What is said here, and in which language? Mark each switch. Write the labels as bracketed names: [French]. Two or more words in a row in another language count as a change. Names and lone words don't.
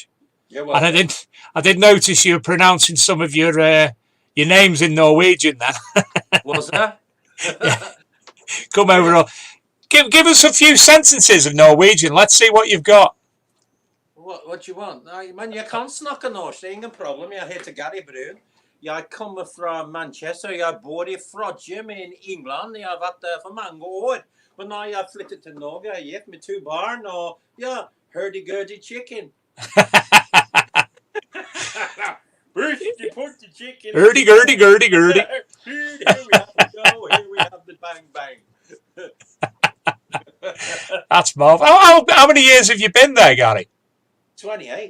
[English] You're welcome. And I did notice you were pronouncing some of your names in Norwegian then. Was that? Yeah. Come over. Give us a few sentences of Norwegian. Let's see what you've got. What you want? [Norwegian] Men, jeg kan snakke norsk. Det er ingen problem. Jeg heter Gary Brun. Jeg kommer fra Manchester. Jeg bor i Frodsham i England. Jeg har vært der for mange år. Men når jeg flyttet til Norge, jeg er gift med 2 barn, og ja, [English] hurdy-gurdy chicken. Put the chicken. Hurdy-gurdy. Here we have to go. Here we have the bang. That's marvelous. How many years have you been there, Gary? 28.